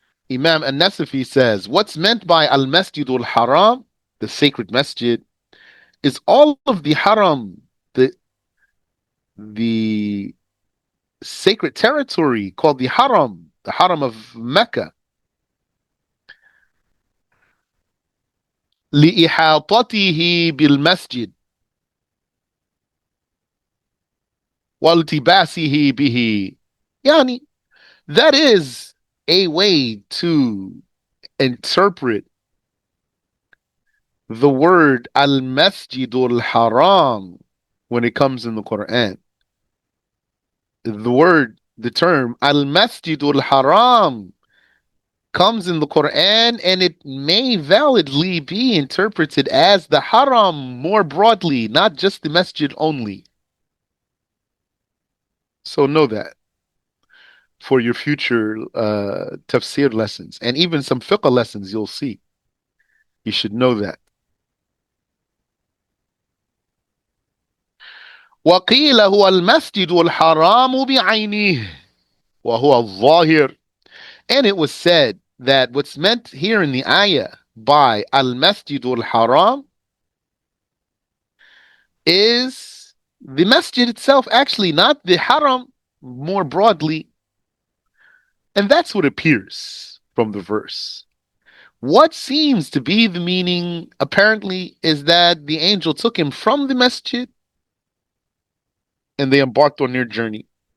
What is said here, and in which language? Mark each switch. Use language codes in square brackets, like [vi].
[en] Imam An-Nasafi says, what's meant by Al-Masjid al-Haram, the sacred masjid, is all of the haram, the sacred territory called the haram of Mecca. [ar] لإحاطته بالمسجد والتباسه به. [en] Yani, that is a way to interpret the word al-masjidul haram when it comes in the Quran. The term al-masjidul haram comes in the Quran, and it may validly be interpreted as the haram more broadly, not just the masjid only. So know that for your future tafsir lessons and even some fiqh lessons you'll see. You should know that. [ar] وقيل هو المسجد الحرام بعينه وهو الظاهر. [en] And it was said that what's meant here in the ayah by al-masjid al-haram is the masjid itself, actually, not the haram more broadly. And that's what appears from the verse. What seems to be the meaning, apparently, is that the angel took him from the masjid and they embarked on their journey.